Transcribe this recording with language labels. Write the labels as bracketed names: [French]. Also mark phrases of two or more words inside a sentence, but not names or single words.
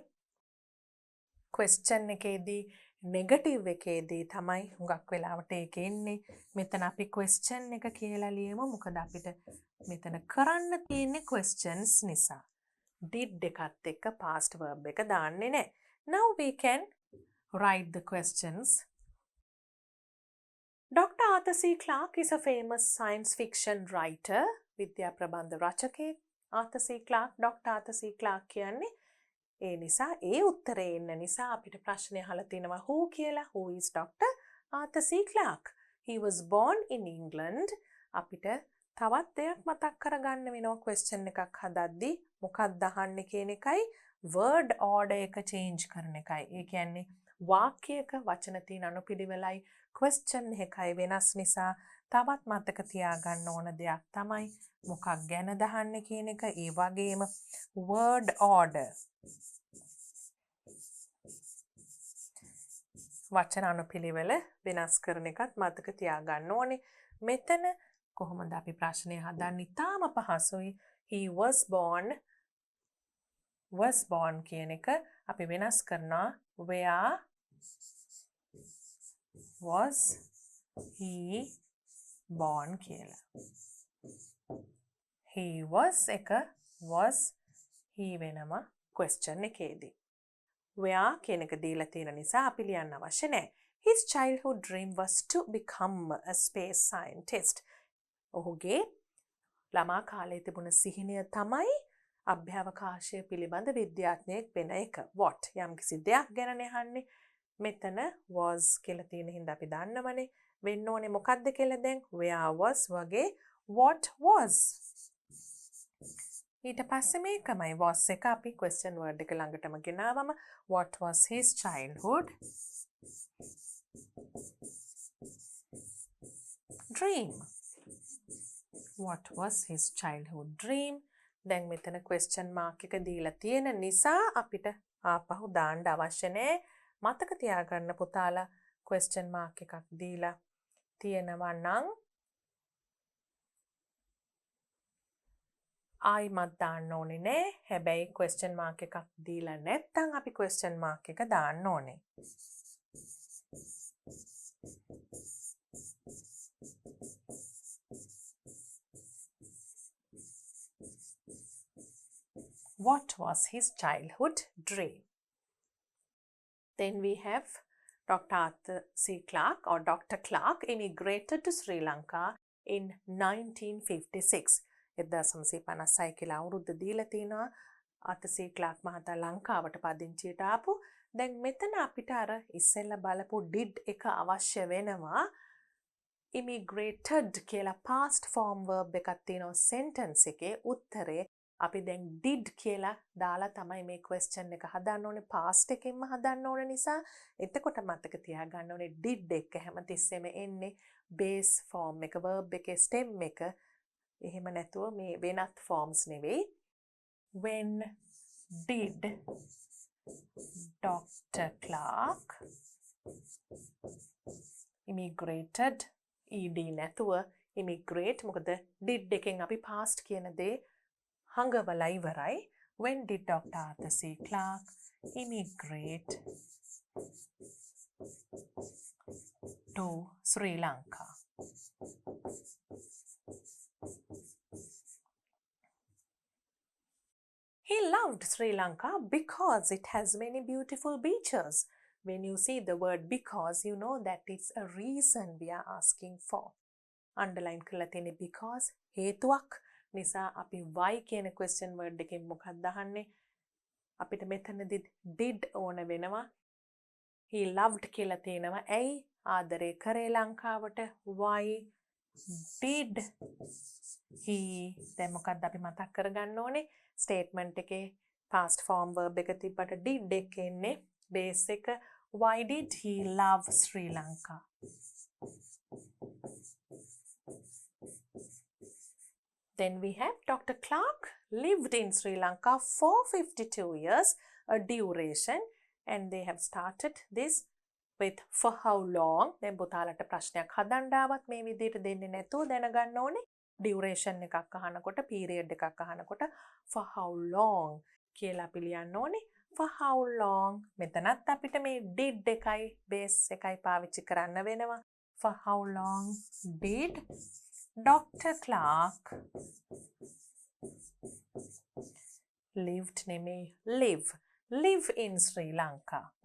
[Sinhala] question එකේදී negative එකේදී තමයි හුඟක් වෙලාවට ඒක එන්නේ. මෙතන අපි question එක කියලා ලියමු. මොකද අපිට මෙතන කරන්න තියෙන්නේ questions නිසා. did එකත් එක්ක [English] past verb [Sinhala] එක දාන්නේ නැහැ. [English] Now we can write the questions. Dr. Arthur C. Clarke is a famous science fiction writer. [Sinhala] විද්‍යා ප්‍රබන්ධ රචකයෙක් Arthur C. Clarke. Dr. Arthur C. Clarke කියන්නේ ඒ නිසා ඒ උත්තරේ එන්න නිසා අපිට ප්‍රශ්නය අහලා තිනවා who කියලා. [English] Who is Dr. Arthur C. Clarke? He was born in England. [Sinhala] අපිට තවත් දෙයක් මතක් කරගන්න වෙනවා question එකක් හදද්දී මොකක්ද අහන්නේ කියන එකයි [English] word order [Sinhala] එක change කරන එකයි. ඒ කියන්නේ වාක්‍යයක වචන තියෙන අනුපිළිවෙලයි question එකයි වෙනස් නිසා තවත් මතක තියාගන්න ඕන දෙයක් තමයි මොකක් ගැනද අහන්නේ කියන එක. ඒ වගේම [English] word order [Sinhala] වචන අනුපිළිවෙල වෙනස් කරන එකත් මතක තියාගන්න ඕනේ. මෙතන කොහොමද අපි ප්‍රශ්නය හදන්නේ? තාම පහසුයි. [English] He was born [Sinhala] කියන එක අපි වෙනස් කරනවා [English] where was he born [Sinhala] කියලා. [English] he was [Sinhala] එක [English] was he [Sinhala] වෙනවා question එකේදී. where කියන එක දීලා තියෙන නිසා අපි ලියන්න අවශ්‍ය නැහැ. [English] His childhood dream was to become a space scientist. [Sinhala] ඔහුගේ ළමා කාලයේ තිබුණ සිහිනය තමයි අභ්‍යවකාශය පිළිබඳ විද්‍යාඥයෙක් වෙන එක. what යම්කිසි දෙයක් ගැන අහන්නේ. මෙතන was කියලා තියෙන හින්දා අපි දන්නවනේ වෙන්න ඕනේ මොකක්ද කියලා. දැන් [English] where was [Sinhala] වගේ [English] what was. [Sinhala] ඊට පස්සේ මේකමයි was එක අපි [English] question word [Sinhala] එක ළඟටම ගෙනාවම [English] what was his childhood dream. What was his childhood dream? [Sinhala] දැන් මෙතන [English] question mark [Sinhala] එක දීලා තියෙන නිසා අපිට ආපහු දාන්න අවශ්‍ය නැහැ. මතක තියාගන්න පුතාලා [English] question mark [Sinhala] එකක් දීලා තියෙනවා නම් ආයිමත් දාන්න ඕනේ නැහැ. හැබැයි [English] question mark [Sinhala] එකක් දීලා නැත්නම් අපි [English] question mark [Sinhala] එක දාන්න ඕනේ. [English] What was his childhood dream? Then we have Dr. Arthur C. Clarke or Dr. Clarke immigrated to Sri Lanka in 1956. [Sinhala] 1956 කියලා අවුරුද්ද දීලා තිනවා Arthur C. Clarke මහතා ලංකාවට පදිංචියට ආපු. දැන් මෙතන අපිට අර ඉස්සෙල්ලා බලපු did එක අවශ්‍ය වෙනවා. immigrated කියලා [English] past form verb [Sinhala] එකක් තියෙනවා sentence එකේ. උත්තරේ අපි දැන් did කියලා දාලා තමයි මේ question එක හදන්න ඕනේ. past එකෙන්ම හදන්න ඕන නිසා එතකොට මතක තියාගන්න ඕනේ did එක හැමතිස්සෙම එන්නේ [English] base form [Sinhala] එක verb එකේ stem එක. එහෙම නැතුව මේ වෙනත් forms නෙවෙයි. [English] When did Dr. Clarke immigrated ed නැතුව immigrate. [Sinhala] මොකද did එකෙන් අපි past කියන දේ හංගවලා ඉවරයි. [English] When did Dr. Arthur C. Clarke immigrate to Sri Lanka? He loved Sri Lanka because it has many beautiful beaches. When you see the word because, you know that it's a reason we are asking for. [Sinhala] Underline කරලා තියෙන්නේ because හේතුවක් නිසා අපි why කියන [English] question word [Sinhala] එකෙන් මොකක්ද අහන්නේ? අපිට මෙතනදී did ඕන වෙනවා. [English] He loved [Sinhala] කියලා තියෙනවා. ඇයි ආදරේ කරේ ලංකාවට? [English] Why did he? [Sinhala] දැන් මොකක්ද අපි මතක් කරගන්න ඕනේ? Statement එකේ [English] past form verb [Sinhala] එක තිබ්බට did එක එන්නේ base එක. [English] Why did he love Sri Lanka? Then we have Dr. Clarke lived in Sri Lanka for 52 years, a duration, and they have started this with for how long? [Sinhala] දැන් පුතාලට ප්‍රශ්නයක් හදන්න ආවත් මේ විදිහට දෙන්නේ නැතුව දැනගන්න ඕනේ. duration එකක් අහනකොට period එකක් අහනකොට [English] for how long [Sinhala] කියලා අපි ලියන්න ඕනේ. [English] For how long [Sinhala] මෙතනත් අපිට මේ did එකයි base එකයි පාවිච්චි කරන්න වෙනවා. [English] For how long did Dr. Clarke lived නෙමේ live in Sri Lanka?